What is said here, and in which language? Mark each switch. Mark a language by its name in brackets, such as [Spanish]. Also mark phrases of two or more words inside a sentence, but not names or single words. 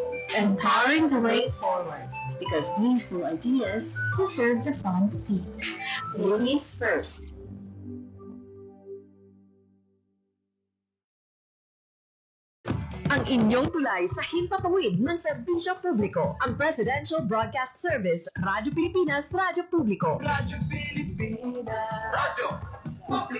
[English] Empowering the way forward. Because meaningful ideas deserve the front seat. Ladies first. [Filipino] Ang inyong tulay sa himpapawid ng serbisyo publiko. Ang Presidential Broadcast Service, Radyo Pilipinas, Radyo Publiko. Radyo Pilipinas. Radyo Publiko.